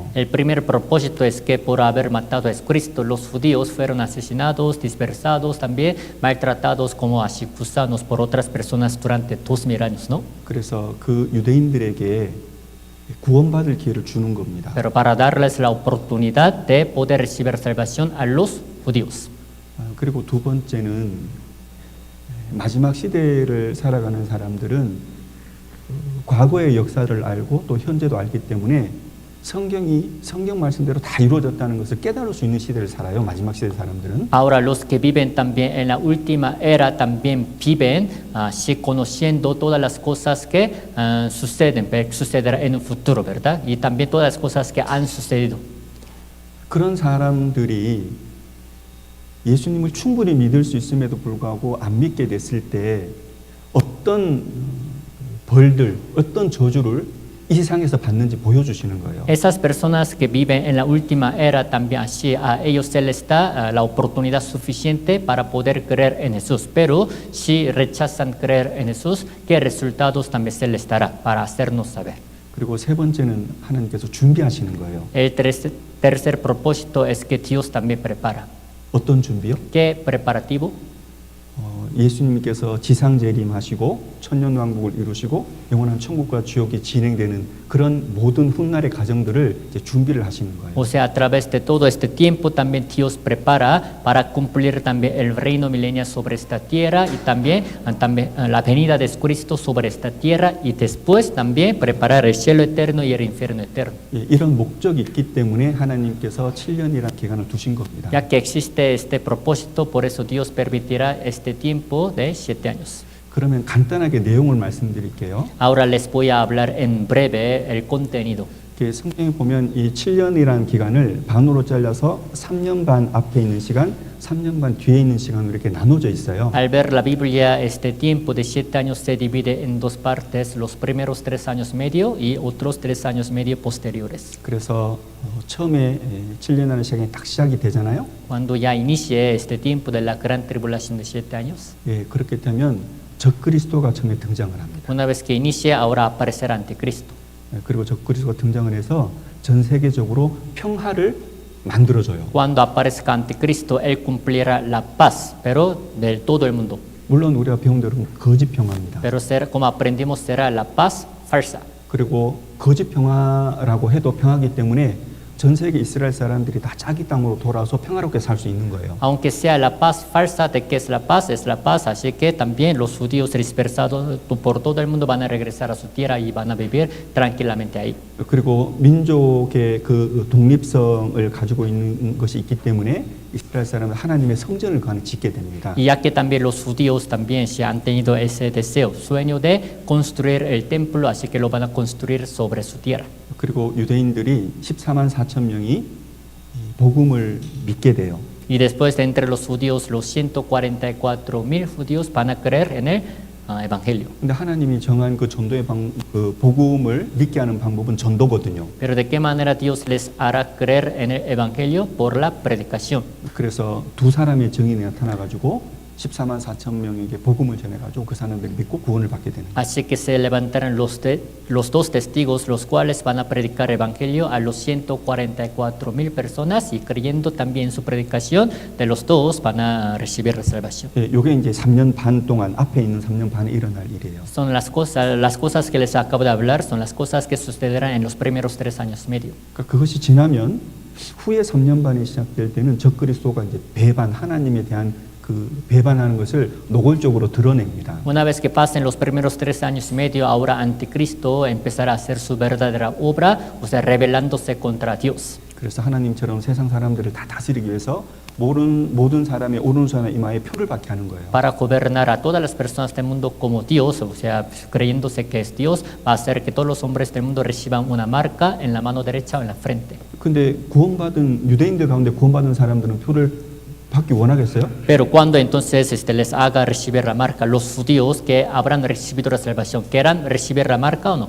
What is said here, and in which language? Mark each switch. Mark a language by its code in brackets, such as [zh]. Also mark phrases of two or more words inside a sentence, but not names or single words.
[es] El primer propósito es que por haber matado a Cristo, los judíos fueron asesinados, dispersados, también maltratados como así gusanos por otras personas durante 2000 años, ¿no? [ko] 그래서 그 유대인들에게 구원받을 기회를 주는 겁니다. [es] Pero para darles la oportunidad de poder recibir salvación a los judíos. [ko] 그리고 두 번째는 마지막 시대를 살아가는 사람들은 과거의 역사를 알고 또 현재도 알기 때문에 성경 말씀대로 다 이루어졌다는 것을 깨달을 수 있는 시대를 살아요. 마지막 시대 사람들은. [es] Ahora los que viven también en la última era también viven así conociendo todas las cosas que sucederá en un futuro, ¿verdad? Y también todas las cosas que han sucedido. [ko] 그런 사람들이 예수님을 충분히 믿을 수 있음에도 불구하고 안 믿게 됐을 때 어떤 벌들, 어떤 저주를 이 세상에서 받는지 보여주시는 거예요. [es] Esas personas que viven en la última era también así, a ellos se les da la oportunidad suficiente para poder creer en Jesús, pero si rechazan creer en Jesús, ¿qué resultados también se les dará para hacernos saber? [ko] 그리고 세 번째는 하나님께서 준비하시는 거예요. [es] El tercer propósito es que Dios también prepara. [ko] 어떤 준비요? [es] ¿Qué preparativo? [ko] 예수님께서 지상 재림하시고 천년 왕국을 이루시고 영원한 천국과 지옥이 진행되는 그런 모든 훗날의 과정들을 이제 준비를 하시는 거예요. [es] O sea, a través de todo este tiempo también Dios prepara para cumplir también el reino milenial sobre esta tierra y también la venida de Cristo sobre esta tierra y después también preparar el cielo eterno y el infierno eterno. [ko] 이런 목적이 있기 때문에 하나님께서 7년이라는 기간을 두신 겁니다. [es] Ya que existe este propósito, por eso Dios permitirá este tiempo de 7 años. [ko] 그러면 간단하게 내용을 말씀드릴게요. [es] Ahora les voy a hablar en breve el contenido. [ko] 성경에 보면 이 7년이라는 기간을 반으로 잘라서 3년 반 앞에 있는 시간, 3년 반 뒤에 있는 시간으로 이렇게 나눠져 있어요. [es] Al ver la Biblia, este tiempo de 7 años se divide en dos partes, los primeros 3 años medio y otros 3 años medio posteriores. [ko] 그래서 처음에 7년이라는 시간이 딱 시작이 되잖아요. [es] Cuando ya inicie este tiempo de la gran tribulación de 7 años, [ko] 그렇게 되면 적그리스도가 처음에 등장을 합니다. [es] una vez que inicie, ahora aparecerá anticristo. [ko] 그리고 적그리스도가 등장을 해서 전 세계적으로 평화를 만들어줘요. [es] Cuando aparezca anticristo, él cumplirá la paz, pero de todo el mundo. [ko] 물론 우리가 배운 대로 거짓 평화입니다. [es] Pero como aprendimos, será la paz falsa. [ko] 그리고 거짓 평화라고 해도 평화이기 때문에 전 세계 이스라엘 사람들이 다 자기 땅으로 돌아와서 평화롭게 살 수 있는 거예요. [es] Aunque sea la paz falsa de que es la paz, así que también los judíos dispersados por todo el mundo van a regresar a su tierra y van a vivir tranquilamente ahí. [ko] 그리고 민족의 그 독립성을 가지고 있는 것이 있기 때문에 이스라엘 사람은 하나님의 성전을 짓게 됩니다. [es] Y ya que también los judíos también se han tenido ese deseo, sueño de construir el templo, así que lo van a construir sobre su tierra. [ko] 그리고 유대인들이 14만 4천 명이 복음을 믿게 돼요. [es] Y después de entre los judíos, los 144,000 judíos van a creer en el evangelio. [ko] 근데 하나님이 정한 그 전도의 그 복음을 믿게 하는 방법은 전도거든요. [es] Pero de qué manera Dios les hará creer en el evangelio por la predicación. [ko] 그래서 두 사람의 증인이 나타나 가지고 14만 4천 명에게 복음을 전해 가지고 그 사람들이 믿고 구원을 받게 되는 거예요. [es] Así que se levantaron los dos testigos, los cuales van a predicar evangelio a los 144,000 personas y creyendo también su predicación de los dos van a recibir la salvación. [ko] 예, 요게 이제 3년 반 동안 앞에 있는 3년 반에 일어날 일이에요. [es] Son las cosas que les acabo de hablar, son las cosas que sucederán en los primeros 3 años y medio. [ko] 그러니까 그것이 지나면 후에 3년 반이 시작될 때는 적그리스도가 이제 배반 하나님에 대한 그 배반하는 것을 노골적으로 드러냅니다. [es] Una vez que pasen los primeros 3 años y medio, ahora Anticristo empezará a hacer su verdadera obra, o sea, rebelándose contra Dios. [ko] 그래서 하나님처럼 세상 사람들을 다 다스리기 위해서 모든 사람의 오른손에 이마에 표를 받게 하는 거예요. [es] Para gobernar a todas las personas del mundo como Dios, o sea, creyéndose que es Dios, va a hacer que todos los hombres del mundo reciban una marca en la mano derecha o en la frente. [ko] 근데 구원받은 유대인들 가운데 구원받은 사람들은 표를 받기 원하겠어요? [es] Pero cuando entonces les haga recibir la marca, los judíos que habrán recibido la salvación, ¿quieran recibir la marca o no?